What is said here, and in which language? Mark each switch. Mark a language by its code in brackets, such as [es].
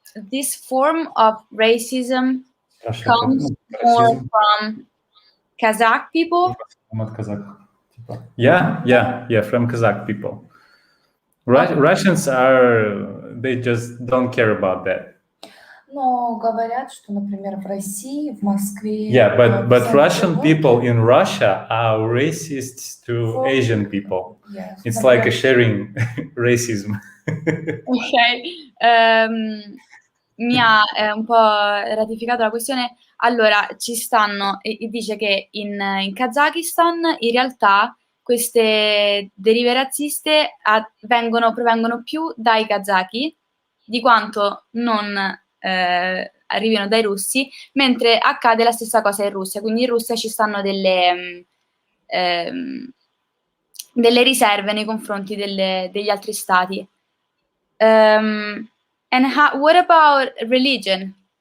[en] This form of racism comes more from Kazakh people. Yeah, from Kazakh people. Russians they just don't care about that. [ru] Но говорят, что, например, в России, в Москве... [en] Yeah, but Russian people in Russia are racist to Asian people. Yes. It's like a sharing racism. Ok. [it] Mi ha un po' ratificato la questione. Allora, ci stanno, e dice che in Kazakistan in realtà queste derive razziste provengono più dai kazaki di quanto non arrivino dai russi, mentre accade la stessa cosa in Russia. Quindi in Russia ci stanno delle riserve nei confronti degli altri stati. [en] And what about religion?